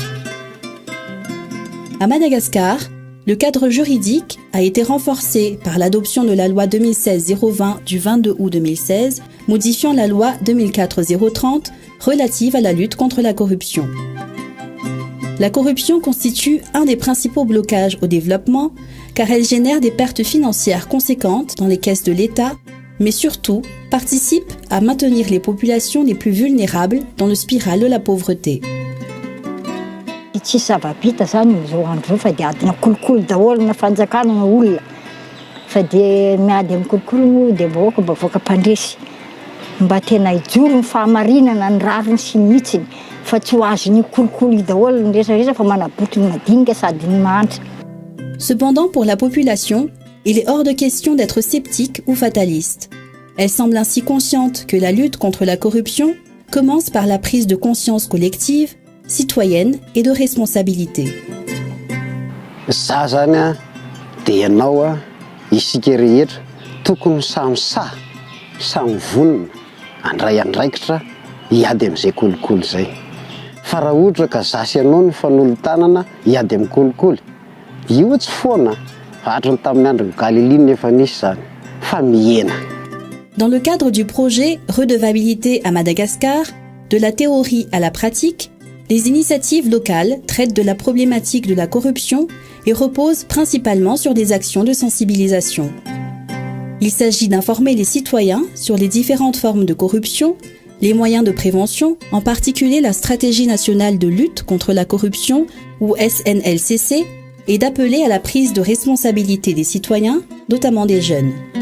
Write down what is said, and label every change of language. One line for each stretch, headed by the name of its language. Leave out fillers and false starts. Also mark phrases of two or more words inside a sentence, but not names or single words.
French: À Madagascar, le cadre juridique a été renforcé par l'adoption de la loi 2016-020 du 22 août 2016, modifiant la loi 2004-030 relative à la lutte contre la corruption. La corruption constitue un des principaux blocages au développement car elle génère des pertes financières conséquentes dans les caisses de l'État, mais surtout participe à maintenir les populations les plus vulnérables dans le spirale de la pauvreté.
Malagasy: Tsy zava-bita zany zao andro fa dia adina kolokolo daholo na fanjakana na olona fa dia miady amin'ny kolokolo dia mba voaka mpandresy mba tena hijoro ny fahamarinana ny rariny sy ny mitsiny fa tsy ho azony kolokolo daholo ny resaresa fa manabotra ny madinika sady ny manitra.
French: Cependant, pour la population, il est hors de question d'être sceptique ou fataliste. Elle semble ainsi consciente que la lutte contre la corruption commence par la prise de conscience collective, citoyenne et de responsabilité.
Malagasy: Za zany a dia ianao a isika rehetra tokony samy samy vonona andray andraikitra hiady amin'izay kolokolo zay. Fa raha ohatra ka zasy ianao ny fanolotanana hiady amin'ny kolokolo, io tsy foana hatran'ny tamin'ny andro Galilée nefa nisy zany fa mihena.
French: Dans le cadre du projet Redevabilité à Madagascar, de la théorie à la pratique, les initiatives locales traitent de la problématique de la corruption et reposent principalement sur des actions de sensibilisation. Il s'agit d'informer les citoyens sur les différentes formes de corruption, les moyens de prévention, en particulier la stratégie nationale de lutte contre la corruption ou SNLCC, et d'appeler à la prise de responsabilité des citoyens, notamment des jeunes.